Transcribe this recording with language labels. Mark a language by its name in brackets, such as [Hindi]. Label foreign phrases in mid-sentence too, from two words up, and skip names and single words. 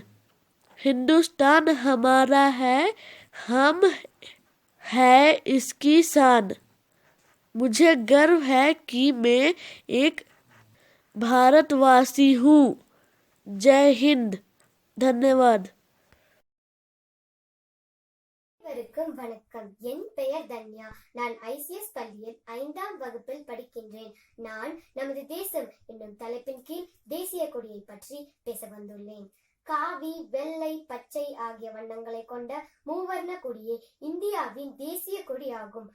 [Hindi] हिंदुस्तान हमारा है, हम है इसकी शान। मुझे गर्व है कि मैं एक भारतवासी हूँ। जय हिंद। धन्यवाद। [Tamil] அனைவருக்கும் வணக்கம். என் பெயர் தன்யா. நான் ஐசிஎஸ் பள்ளியில் 5ஆம் வகுப்பில் படிக்கின்றேன். நான் நமது தேசம் என்னும் தலைப்பின் கீழ் தேசிய கொடியை பற்றி பேச வந்துள்ளேன். காவி, வெள்ளை, பச்சை ஆகிய வண்ணங்களை கொண்ட மூவர்ண கொடியே இந்தியாவின் தேசிய கொடி ஆகும்.